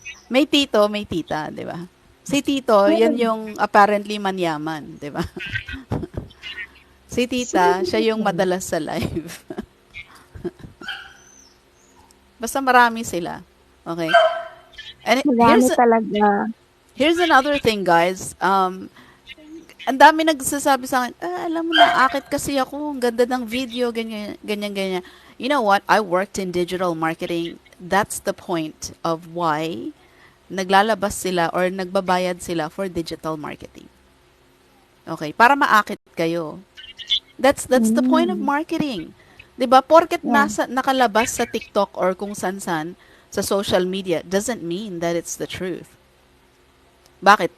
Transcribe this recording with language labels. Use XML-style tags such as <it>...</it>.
<tl>may tito, may tita, di ba? Si tito, yan yung apparently manyaman, di ba? Si tita, siya yung madalas sa live. Basta marami sila. Okay? And marami talaga.</tl> <en>here's another thing, guys.</en> <tl>Ang dami nagsasabi sa akin, alam mo na, akit kasi ako, ang ganda ng video, ganyan, ganyan, ganyan.</tl> <en>You know what? I worked in digital marketing. That's the point of why</en> <tl>naglalabas sila or nagbabayad sila</tl> <en>for digital marketing. Okay,</en> <tl>para maakit kayo.</tl> <en>That's the point of marketing. 'Di ba?</en> <tl>Porket nakalabas sa</tl> <en>TikTok or kung san-san sa social media doesn't mean that it's the truth. Bakit?</en>